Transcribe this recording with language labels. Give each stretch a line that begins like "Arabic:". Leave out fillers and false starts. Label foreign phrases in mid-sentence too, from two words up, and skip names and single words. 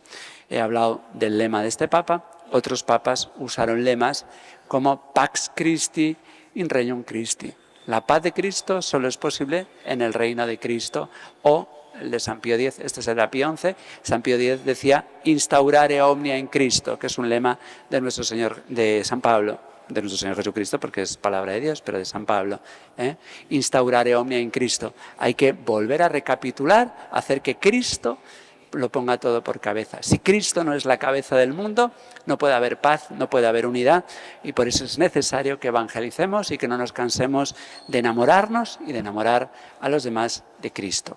Spanish: He hablado del lema de este Papa, otros papas usaron lemas como
Latin: Pax Christi in Regnum Christi.
Spanish: La paz de Cristo solo es posible en el reino de Cristo, o el de San Pío X, este es el de Pío XI, San Pío X decía
Latin: instaurare omnia in Cristo,
Spanish: que es un lema de nuestro Señor, de San Pablo, de nuestro Señor Jesucristo, porque es palabra de Dios, pero de San Pablo.
Latin: Instaurare omnia in Cristo.
Spanish: Hay que volver a recapitular, hacer que Cristo lo ponga todo por cabeza. Si Cristo no es la cabeza del mundo, no puede haber paz, no puede haber unidad, y por eso es necesario que evangelicemos y que no nos cansemos de enamorarnos y de enamorar a los demás de Cristo.